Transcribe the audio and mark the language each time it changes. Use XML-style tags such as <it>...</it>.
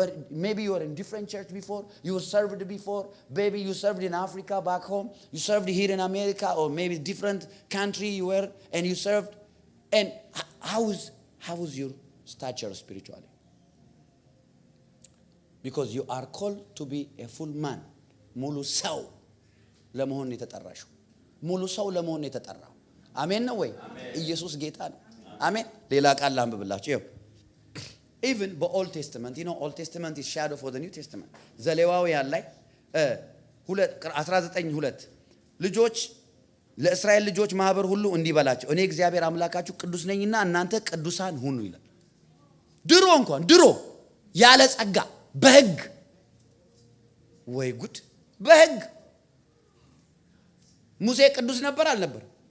<en>Maybe you are in different church before. You served before. Maybe you served in Africa back home. You served here in America, or maybe different country you were and you served. And how is your stature spiritually? Because you are called to be a full man.</en> <am>ሙሉ ሰው ለመሆን የተጠራሽው። ሙሉ ሰው ለመሆን የተጠራው። አሜን ነው ወይ? ኢየሱስ ጌታ ነው። አሜን። ሌላ ቃል ላንብብላችሁ። ይኸው</am> <en>even the Old Testament, you know, Old Testament is shadow for the New Testament.</en> <am>ዘሌዋውያን ላይ 19:2 ልጆች ለእስራኤል ልጆች ማህበር ሁሉ እንዲበላቸው እኔ እግዚአብሔር አምላካችሁ ቅዱስ ነኝና እናንተ ቅዱሳን ሁኑ ይላል። ድሮ ያለ ጸጋ በሕግ ወይ ጉድ በሕግ ሙሴ ቅዱስ ነበር አልነበር?</am>